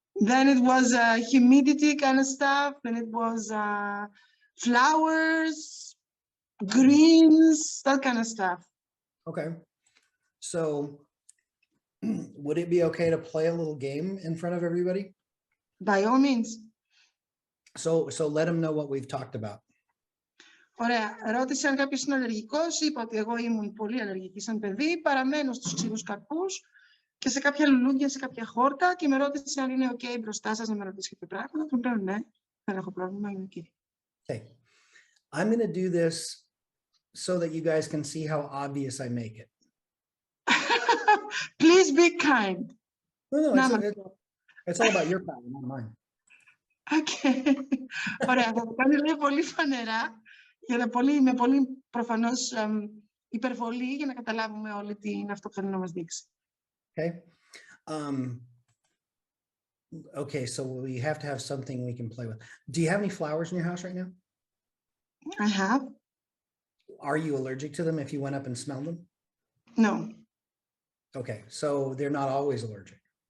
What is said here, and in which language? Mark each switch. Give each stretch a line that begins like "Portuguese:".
English: Then it was humidity kind of stuff, and it was flowers, greens, that kind of stuff. Okay. So would it be okay to play a little game in front of everybody? By all means. So let them know what we've talked about.
Greek: Ωραία. Ρώτησε αν κάποιος είναι αλλεργικός. Είπα ότι εγώ ήμουν πολύ αλλεργική σαν παιδί. Παραμένω στους ξηρούς καρπούς και σε κάποια λουλούδια, σε κάποια χόρτα, και με ρώτησε αν είναι OK μπροστά σας να με ρωτήσει κάποια πράγματα. Του λέω ναι, δεν έχω πρόβλημα, είναι OK.
English: Okay. I'm going to do this so that you guys can see how obvious I make it. Please be kind. No, it's all about your power, not mine. Okay.
Greek: Ωραία, θα το κάνει λέει πολύ φανερά, με πολύ προφανώς υπερβολή, για να καταλάβουμε όλοι τι είναι αυτό που θέλει να μας δείξει.
English: Okay. Okay, so we have to have something we can play with. Do you have any flowers in your house right now? I have. Are you allergic to them if you went up and smelled them? No. Okay, so they're not always allergic.